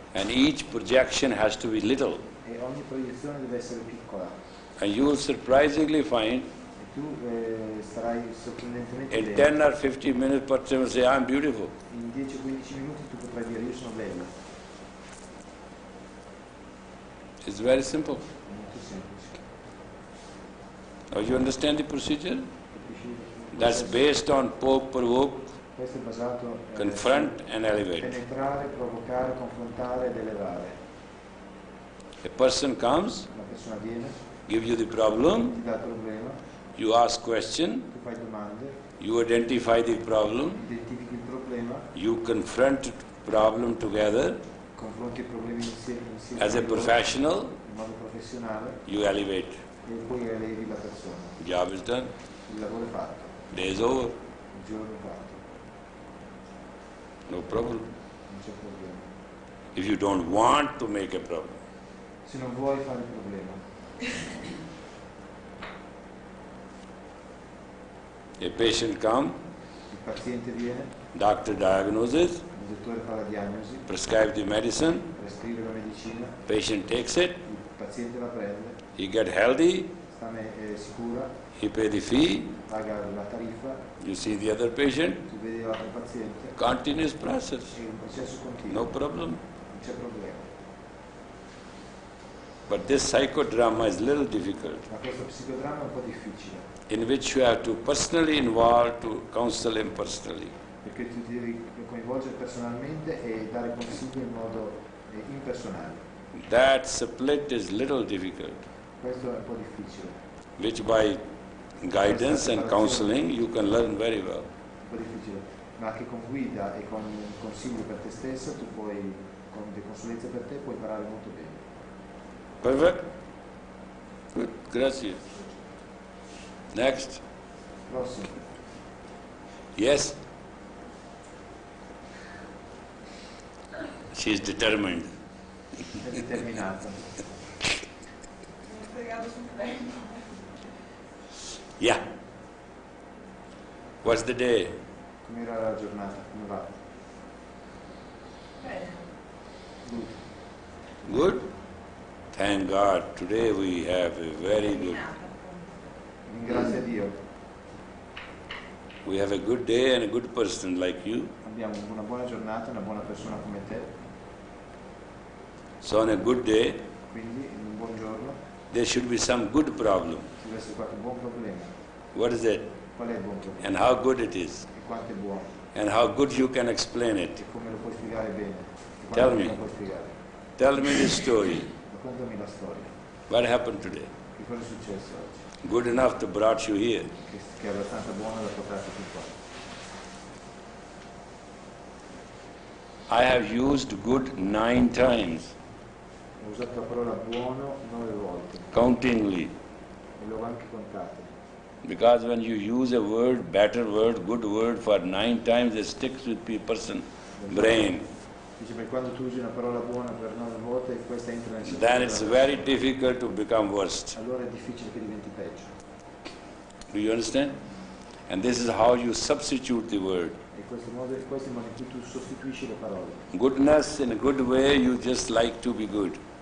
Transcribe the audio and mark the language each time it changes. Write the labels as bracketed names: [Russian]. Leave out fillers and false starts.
[English] And each projection has to be little. [Italian] E ogni proiezione deve essere piccola. [English] And you will surprisingly find [Italian] E tu starai sorprendentemente [English] in [Italian] bene. [English] 10 or 15 minutes, person will say, I'm beautiful. [Italian] In 10-15 minuti tu potrai dire io sono bello. [English] It's very simple. [Italian] È molto semplice. [English] Now you understand the procedure? [Italian] Capisci? [English] That's based on poke, provoke, [Italian] Questo è basato [English] confront and elevate. [Italian] penetrare, provocare, confrontare ed elevare. [English] A person comes, [Italian] Una persona viene, [English] give you the problem, [Italian] ti dà il problema, [English] you ask question, [Italian] tu fai domande, [English] you identify the problem, [Italian] identifichi il problema, [English] you confront the problem together [Italian] confronti i problemi insieme [English] as a [Italian] con loro, [English] professional, [Italian] in modo professionale [English] you elevate. [Italian] e poi elevi la persona. [English] Job is done, [Italian] Il lavoro è fatto, [English] day is over, [Italian] il giorno è fatto, [English] no problem. [Italian] non c'è problema. [English] if you don't want to make a problem. [Italian] Se non vuoi fare il problema. [English] A patient comes, [Italian] Il paziente viene, [English] doctor diagnoses, [Italian] il dottore fa la diagnosi, [English] prescribe the medicine, [Italian] prescrive la medicina, [English] patient takes it, [Italian] il paziente la prende, [English] he get healthy, [Italian] sta sicura, [English] he pay the fee, [Italian] paga la tariffa, [English] you see the other patient, [Italian] tu vedi l'altro paziente, [English] continuous process, [Italian] è un processo continuo, [English] no problem. [Italian] non c'è problema. [English] But this psychodrama is little difficult, [Italian] Ma questo psicodramma è un po' difficile, [English] in which you have to personally involve to counsel him personally. [Italian] perché tu ti devi coinvolgere personalmente e dare consigli in modo impersonale. [English] That split is little difficult, [Italian] Questo è un po' difficile, [English] which by guidance and counseling you can learn very well. [Italian] un po' difficile, ma che con guida e con consigli per te stesso tu puoi, con le consulenze per te, puoi imparare molto bene. [English] Perfect? Good. Gracias. Next. [Italian] Prossimo. [English] Yes? She is determined. [Italian] È determinata. Mi ho fregato sul tempo. [English] Yeah. What's the day? [Italian] Come era la giornata? Come va? Bene. [English] Good. Good? Thank God. Today we have a very good. [Italian] Ringrazia Dio. [English] We have a good day and a good person like you. [Italian] Abbiamo una buona giornata, una buona persona come te. [English] So on a good day, [Italian] Quindi in un buon giorno [English] there should be some good problem. [Italian] ci deve essere qualche buon problema. [English] What is it? [Italian] Qual è il buon problema? [English] And how good it is? [Italian] E quanto è buono? [English] And how good you can explain it. [Italian] E come lo puoi spiegare bene? E [English] Tell [Italian] quanto [English] me. [Italian] lo puoi spiegare? [English] Tell me the story. [Italian] Raccontami la storia. [English] What happened today? [Italian] Che cosa è successo oggi? [English] Good enough to brought you here. [Italian] Che è abbastanza buono da portarti fin qua. [English] I have used good 9 times, [Italian] Ho usato la parola buono 9 volte [English] countingly. [Italian] e l'ho anche contato. [English] Because when you use a word, better word, good word for 9 times, it sticks with person's brain. [Italian] Dice, perché quando tu usi una parola buona per 9 volte, questa entra nel [English] Then [Italian] cervello [English] it's [Italian] della [English] very [Italian] persona. [English] difficult to become worst. [Italian] Allora è difficile che diventi peggio. [English] Do you understand? And this is how you substitute the word. [Italian] E questo è il modo in cui tu sostituisci le parole. [English] Goodness in a good way, you just like to be good.